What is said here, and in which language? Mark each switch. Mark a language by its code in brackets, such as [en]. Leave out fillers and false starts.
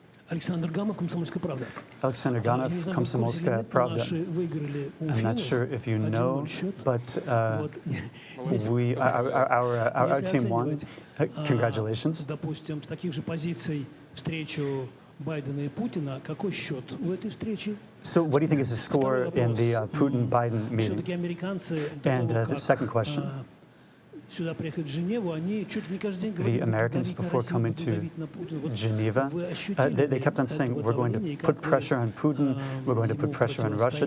[ru] Alexander Gamov, Комсомольская правда. [en] Alexander Ganov, Komsomolskaya Pravda. I'm not sure if you know, but our team won. Congratulations. [ru] Допустим, с таких же позиций встречу Байдена и Путина. Какой счет у этой встречи? [en] So what do you think is the score in the Putin-Biden meeting? And the second question. The Americans, before coming to Geneva, they kept on saying, we're going to put pressure on Putin, we're going to put pressure on Russia.